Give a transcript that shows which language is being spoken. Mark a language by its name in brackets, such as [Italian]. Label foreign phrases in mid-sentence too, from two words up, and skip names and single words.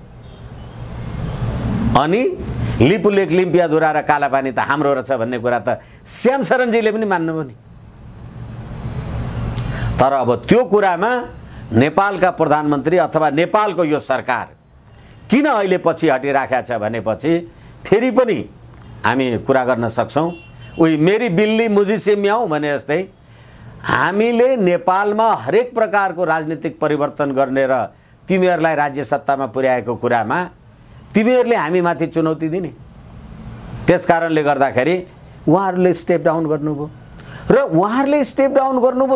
[Nepali] अनि लिपुलेख, लिम्पियाधुरा र कालापानी त हाम्रो रहेछ भन्ने कुरा त श्याम शरणजीले पनि मान्नुभयो नि। तर अब त्यो कुरामा नेपालका प्रधानमन्त्री अथवा नेपालको यो सरकार किन अहिले पछि हटिराखेको छ भनेपछि फेरि पनि हामी कुरा गर्न सक्छौँ। उही [Hindi] मेरी बिल्ली मुझी से म्याऊ [Nepali] भने जस्तै हामीले नेपालमा हरेक प्रकारको राजनीतिक परिवर्तन गर्ने र तिमीहरूलाई राज्य सत्तामा पुर्याएको कुरामा तिमीहरूले हामीमाथि चुनौती दिने। त्यसकारणले गर्दाखेरि उहाँहरूले [English] step down [Nepali] गर्नुभयो र उहाँहरूले [English] step down [Nepali] गर्नुभयो।